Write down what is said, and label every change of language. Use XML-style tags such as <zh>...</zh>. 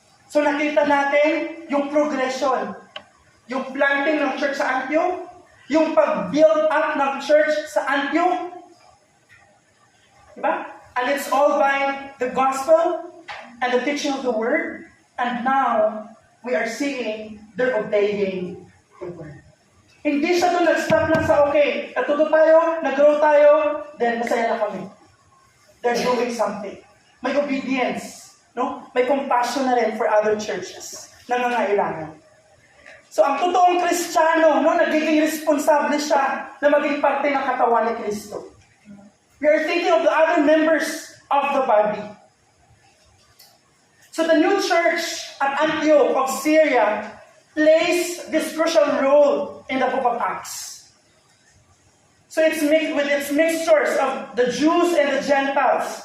<tl>So nakita natin yung progression, yung planting ng church sa Antioch, yung pag-build up ng church sa Antioch. Diba?</tl> <en>And it's all by the gospel and the teaching of the Word. And now, we are seeing they're obeying the Word.</en> <tl>Hindi siya doon nag-stop lang sa okay, natuto tayo, nag-grow tayo, then masaya na kami.</tl> <en>They're doing something.</en> <tl>May obedience. No? May compassion na rin</tl> <en>for other churches</en> <tl>na nangangailangan. So, ang totoong Kristiyano, no, nagiging responsable siya na maging parte ng katawan ni Kristo.</tl> <en>We are thinking of the other members of the body. So, the new church at Antioch of Syria plays this crucial role in the book of Acts. So, it's mixed with its mixtures of the Jews and the Gentiles.</en>